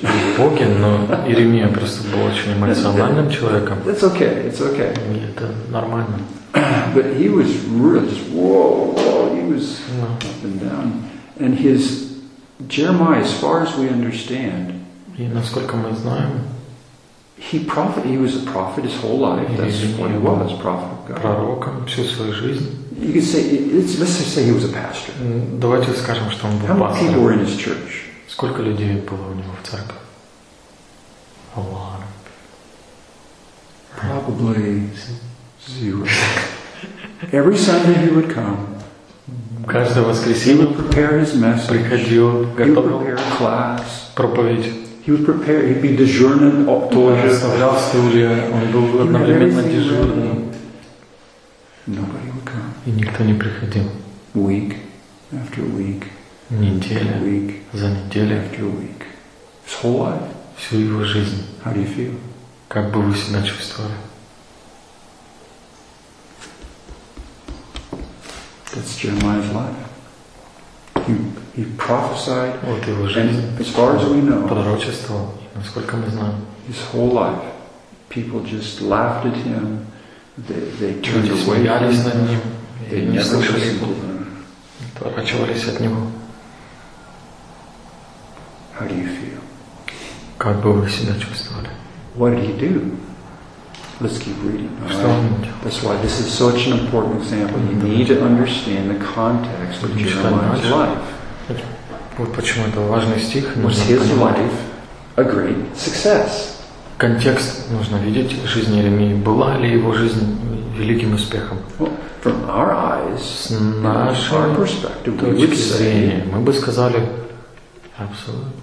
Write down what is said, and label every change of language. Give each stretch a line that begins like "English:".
Russian: В Боге, но Иеремия просто был очень эмоциональным человеком.
English: It's okay, it's okay.
Russian: И это нормально.
English: But he was really just whoa, he was up and down, and his Jeremiah, as far as we understand,
Russian: и насколько мы знаем,
English: he was a prophet his whole life. That's what he was, prophet of God.
Russian: Пророком всю свою жизнь.
English: You could say, let's just say he was a pastor.
Russian: Давайте скажем, что он был пастором.
English: How many people were in his church?
Russian: Сколько людей было у него в церкви?
English: A lot. Probably zero. Every Sunday he would come.
Russian: Каждое воскресенье приходил, готовил проповедь.
English: He would prepare, he'd be
Russian: дежурным тоже. Оставлял стулья, он был одновременно дежурным.
English: Nobody would come.
Russian: И никто не приходил.
English: Week after week.
Russian: Неделя
English: after week,
Russian: за неделю.
English: After week. His whole life.
Russian: Всю его жизнь.
English: How do you feel?
Russian: Как бы вы себя чувствовали?
English: That's Jeremiah's life. He prophesied.
Russian: Вот его жизнь.
English: And as far as we know,
Russian: пророчествовал, насколько мы знаем.
English: His whole life, people just laughed at him. They turned away.
Russian: Люди смеялись над ним.
English: They
Russian: не слышали его. Отворачивались от него.
English: How do you feel?
Russian: Как бы вы себя чувствовали?
English: What did he do? Let's keep reading. Right? That's why this is such an important example. You need to understand the context of Jeremiah's life.
Russian: Вот почему это важный стих.
English: Was his life a great success?
Russian: Контекст нужно видеть жизни Иеремии. Была ли его жизнь великим успехом?
English: From our eyes,
Russian: с нашей точки зрения, мы бы сказали, абсолютно.